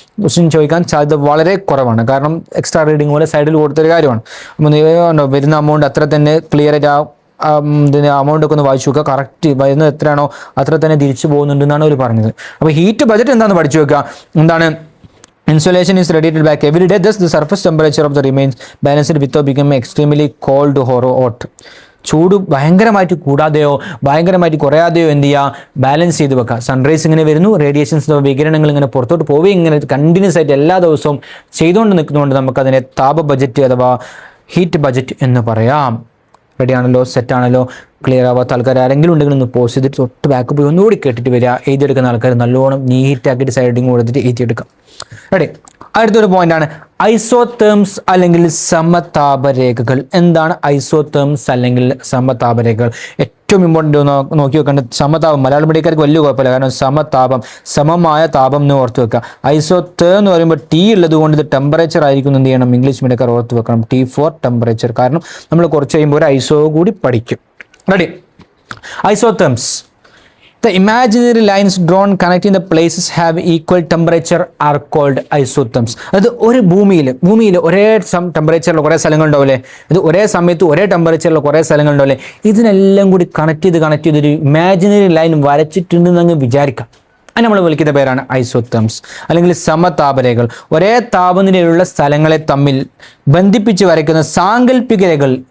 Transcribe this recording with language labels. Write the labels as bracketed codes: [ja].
[ml] Question ചോദിക്കാൻ സാധ്യത വളരെ കുറവാണ്. കാരണം എക്സ്ട്രാ റീഡിംഗ് പോലെ സൈഡിൽ കൊടുത്തൊരു കാര്യമാണ്. അപ്പോൾ വരുന്ന എമൗണ്ട് അത്ര തന്നെ ക്ലിയർ ആയിട്ട് ഇതിൻ്റെ എമൗണ്ട് ഒക്കെ ഒന്ന് വായിച്ചു നോക്കുക. കറക്റ്റ് വരുന്നത് എത്രയാണോ അത്ര തന്നെ തിരിച്ചു പോകുന്നുണ്ടെന്നാണ് അവർ പറഞ്ഞത്. അപ്പോൾ ഹീറ്റ് ബജറ്റ് എന്താണെന്ന് പഠിച്ചു വെക്കുക. എന്താണ് [en] Insolation is radiated back every day. Thus, the surface temperature of the remains balanced without becoming extremely cold or hot. [ml] ചൂട് ഭയങ്കരമായിട്ട് കൂടാതെയോ ഭയങ്കരമായിട്ട് കുറയാതെയോ എന്ത് ചെയ്യുക, ബാലൻസ് ചെയ്ത് വെക്കുക. സൺറൈസ് ഇങ്ങനെ വരുന്നു, റേഡിയേഷൻസ് വികിരണങ്ങൾ ഇങ്ങനെ പുറത്തോട്ട് പോവുകയും ഇങ്ങനെ കണ്ടിന്യൂസ് ആയിട്ട് എല്ലാ ദിവസവും ചെയ്തുകൊണ്ട് നിൽക്കുന്നതുകൊണ്ട് നമുക്കതിനെ താപ ബജറ്റ് അഥവാ ഹീറ്റ് ബജറ്റ് എന്ന് പറയാം. റെഡി ആണല്ലോ, സെറ്റ് ആണല്ലോ, ക്ലിയർ ആവാത്ത ആൾക്കാർ ആരെങ്കിലും ഉണ്ടെങ്കിൽ ഒന്ന് പോസ്റ്റ് ചെയ്തിട്ട് തൊട്ട് ബാക്ക് പോയി ഒന്നുകൂടി കേട്ടിട്ട് വരിക. എഴുതിയെടുക്കുന്ന ആൾക്കാർ നല്ലോണം നീറ്റാക്കിയിട്ട് സൈഡിങ് കൊടുത്തിട്ട് എഴുതിയെടുക്കാം. റെഡി. അടുത്തൊരു പോയിന്റാണ് ഐസോതേംസ് അല്ലെങ്കിൽ സമതാപരേഖകൾ. എന്താണ് ഐസോതേംസ് അല്ലെങ്കിൽ സമതാപരേഖകൾ? ഏറ്റവും ഇമ്പോർട്ടൻ്റ് നോക്കി വെക്കേണ്ടത് സമതാപം. മലയാളം മീഡിയക്കാർക്ക് വലിയ കുഴപ്പമില്ല, കാരണം സമതാപം, സമമായ താപം എന്ന് ഓർത്ത് വെക്കുക. ഐസോതേ എന്ന് പറയുമ്പോൾ ടി ഉള്ളത് കൊണ്ട് ഇത് ടെമ്പറേച്ചർ ആയിരിക്കും. എന്ത് ചെയ്യണം, ഇംഗ്ലീഷ് മീഡിയക്കാർ ഓർത്ത് വെക്കണം, ടി ഫോർ ടെമ്പറേച്ചർ. കാരണം നമ്മൾ കുറച്ച് കഴിയുമ്പോൾ ഒരു ഐസോ കൂടി പഠിക്കും. [en] Ready. Isotherms. The imaginary lines drawn connecting the places have equal temperature are called isotherms. [ml] അത് ഒരു ഭൂമിയിൽ ഒരേ ടെമ്പറേച്ചറിൽ കുറേ സ്ഥലങ്ങളുണ്ടാവില്ലേ, ഇത് ഒരേ സമയത്ത് ഒരേ ടെമ്പറേച്ചറിൽ കുറേ സ്ഥലങ്ങളുണ്ടാവില്ലേ, ഇതിനെല്ലാം കൂടി കണക്ട് ചെയ്ത് ഒരു ഇമാജിനറി ലൈൻ വരച്ചിട്ടുണ്ടെന്ന് അങ്ങ് വിചാരിക്കാം. അത് നമ്മൾ വിളിക്കുന്ന പേരാണ് ഐസോതേംസ് അല്ലെങ്കിൽ സമതാപരേഖകൾ. ഒരേ താപനിലയിലുള്ള സ്ഥലങ്ങളെ തമ്മിൽ ബന്ധിപ്പിച്ച് വരയ്ക്കുന്ന സാങ്കല്പിക രേഖകൾ.